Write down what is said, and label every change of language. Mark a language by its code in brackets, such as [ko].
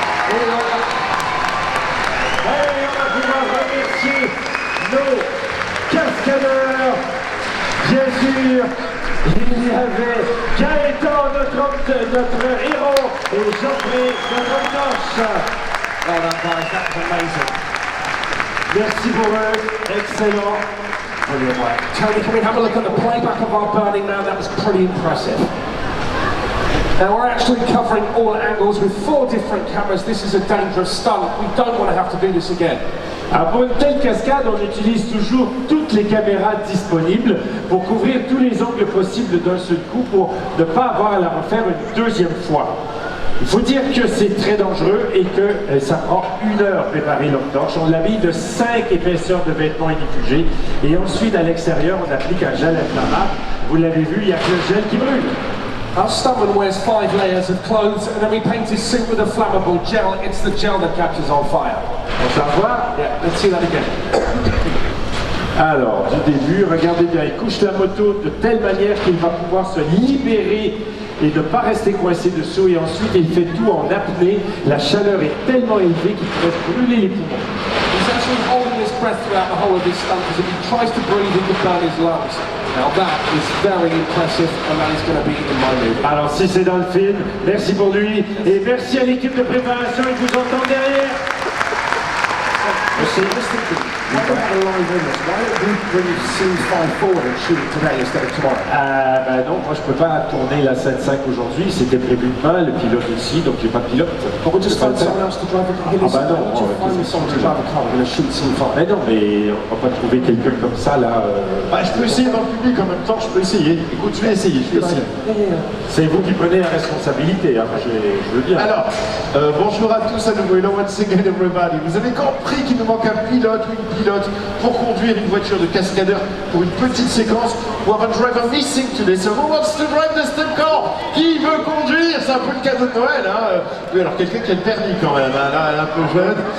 [fr] Et on va pouvoir remercier nos cascadeurs. Bien sûr, il y avait Gaëtan, notre héros, et Jean-Pierre, notre torche. [en] Well done, guys. That was amazing. [fr] Merci pour eux, excellent. [en] Brilliant work. Tony, can we have a look at the playback of our burning man? That was pretty impressive. Now we're actually covering all angles with 4 different cameras. This is a dangerous stunt. We don't want to have to do this again. [fr] Alors pour une telle cascade, on utilise toujours toutes les caméras disponibles pour couvrir tous les angles possibles d'un seul coup pour ne pas avoir à la refaire une deuxième fois. Il faut dire que c'est très dangereux et que ça prend 1 heure préparer l'homme torche. On l'habille de 5 épaisseurs de vêtements inifugés et ensuite à l'extérieur on applique un gel inflammable. Vous l'avez vu, il n'y a que le gel qui brûle. [en] Our stuntman wears 5 layers of clothes and then we paint his suit with a flammable gel. It's the gel that catches on fire. [fr] On s'en voit. [en] Yeah, let's see that again. [fr] Alors, du début, regardez bien, il couche la moto de telle manière qu'il va pouvoir se libérer et ne pas rester coincé dessous. Et ensuite, il fait tout en apnée. La chaleur est tellement élevée qu'il pourrait brûler les poumons. [en] He's actually holding his breath throughout the whole of this stunt because if he tries to breathe, he could burn his lungs. Now that is very impressive and that is going to be in my movie. [fr] Alors, si c'est dans le film, merci pour lui et merci à l'équipe de préparation. Il vous entend derrière. [en] So just thinking, why don't we have a live image? Why don't we bring scene 5 forward and shoot it today instead of tomorrow? [fr] Ben non, moi je peux pas tourner la scène 5 aujourd'hui, c'était prévu demain, le pilote aussi, donc j'ai pas de pilote. [en] But we'll just find someone else to drive the car. [fr] Ah bah non, [en] We'll just find someone to drive a car. We're going to shoot scene 5. [fr] Mais non, mais on va pas trouver quelqu'un comme ça là. Bah, je peux essayer dans le public en même temps, je peux essayer. Écoute, je vais essayer. C'est vous qui prenez la responsabilité, hein. je veux bien. Alors, bonjour à tous à nouveau, [en] hello once again everybody. [fr] Vous avez compris qu'il nous manque un pilote ou une pilote pour conduire une voiture de cascadeur pour une petite séquence. [en] We have a driver missing today, so who wants to drive the stunt car? [fr] Qui veut conduire? C'est un peu le cadeau de Noël, hein. Oui, alors quelqu'un qui a le permis quand même, hein. Là, elle est un peu jeune.